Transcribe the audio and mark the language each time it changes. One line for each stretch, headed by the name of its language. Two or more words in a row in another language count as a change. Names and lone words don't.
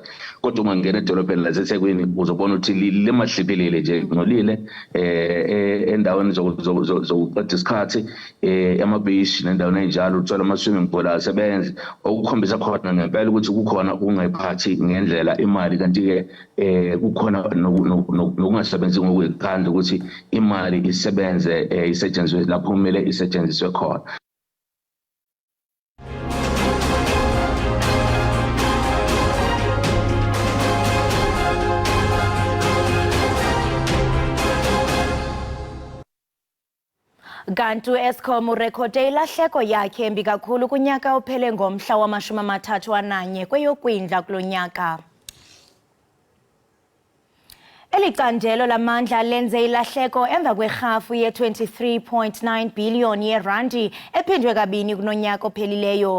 Zulu: Kodwa uma ngingena edolobheni laseThekwini uzobona ukuthi limahliphelile nje, ngcolile endaweni zokuqeda isikhathi, ema-beach nendaweni enjalo, uthola ama-
English: swimming pool
Zulu: asebenzi, okukhombisa khona ngempela ukuthi kukhona ukungayiphathi ngendlela imali, kanti-ke kukhona nokungasebenzi ngokuyikhandla ukuthi imali isebenze isetshenziswe lapho kumele isetshenziswe khona.
Xhosa: Kanti u-Eskom urekhode ilahleko yakhe embi kakhulu kunyaka ophele ngomhla wama-31 kweyoKwindla kulo nyaka. Eli candelo lamandla lenze ilahleko emva kwerhafu ye-23.9 billion yerandi ephindwe kabini kunonyaka ophelileyo.